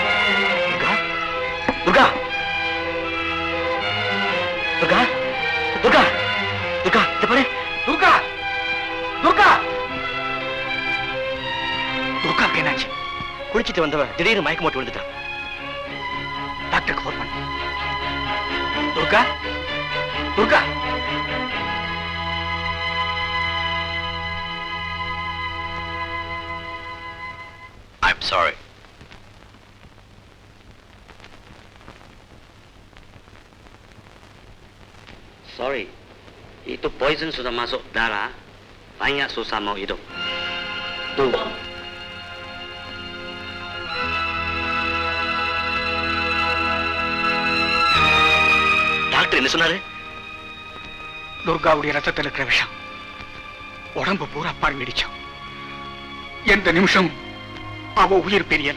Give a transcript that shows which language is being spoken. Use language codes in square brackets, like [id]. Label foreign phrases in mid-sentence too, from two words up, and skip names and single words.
[ta] துர்கா, துர்கா, துர்கா, பாரு துர்கா துர்கா துர்காவுக்கு என்னாச்சு? குளிச்சிட்டு வந்தவன் திடீர்னு மயக்கம் போட்டு விழுந்துட்டான். டாக்டருக்கு போன் பண்ணு. துர்கா துர்கா [en] I'm sorry. Sorry, [ms] itu poison sudah masuk darah, banyak susah mau hidup. Tuh. [ta] டாக்டர் என்ன சொன்னாரு? துர்காவுடைய ரத்தத்தில் இருக்கிற விஷம் உடம்பு பூரா பரவிடுச்சோம். எந்த நிமிஷம் அவ உயிர் பெரியல.